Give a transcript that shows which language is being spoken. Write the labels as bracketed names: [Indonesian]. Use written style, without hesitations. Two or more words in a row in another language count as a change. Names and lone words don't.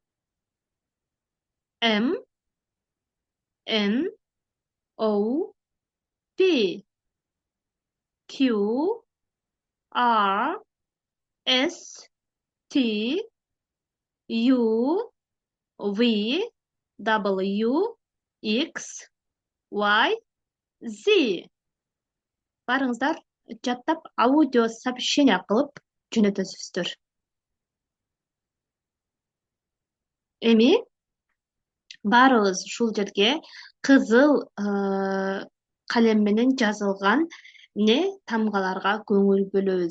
[English] M, N, O, P, Q, R, S, T, U, V, W, X, Y, Z. [Kyrgyz] Барыңыздар жаттап [Russian] аудио сообщение [Kyrgyz] кылып жөнөтөсүздөр. Эми баарыбыз ушул жерге кызыл калем менен жазылган тамгаларга көңүл бөлөбүз.